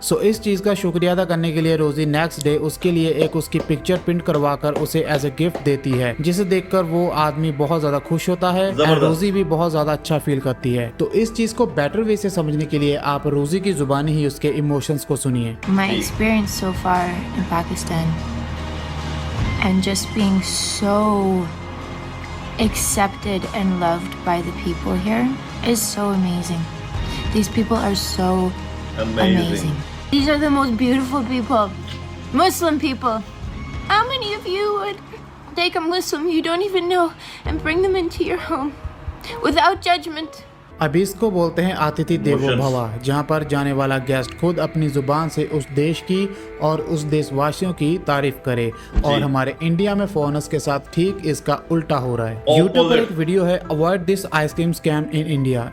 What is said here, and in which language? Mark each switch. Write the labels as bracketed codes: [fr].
[hi] सो इस चीज का शुक्रिया अदा करने के लिए रोजी नेक्स्ट डे उसके लिए एक उसकी पिक्चर प्रिंट करवाकर उसे [en] as a gift [hi] देती है, जिसे देखकर वो आदमी बहुत ज्यादा खुश होता है और रोजी भी बहुत ज्यादा अच्छा फील करती है। तो इस चीज को बेटर वे से समझने के लिए आप रोजी की जुबानी ही उसके इमोशंस को सुनिए। [en] My experience so far in Pakistan and just being so accepted and loved by the people here is so amazing. These people are so amazing. These are the most beautiful people. Muslim people. How many of you would take a Muslim you don't even know and bring them into your home without judgment? [hi] अभी इसको बोलते हैं अतिथि देवो भव, जहाँ पर जाने वाला गेस्ट खुद अपनी जुबान से उस देश की और उस देशवासियों की तारीफ करे। और हमारे इंडिया में फॉरेनर्स के साथ ठीक इसका उल्टा हो रहा है। यूट्यूब पर एक वीडियो है [en] Avoid this ice cream scam in India.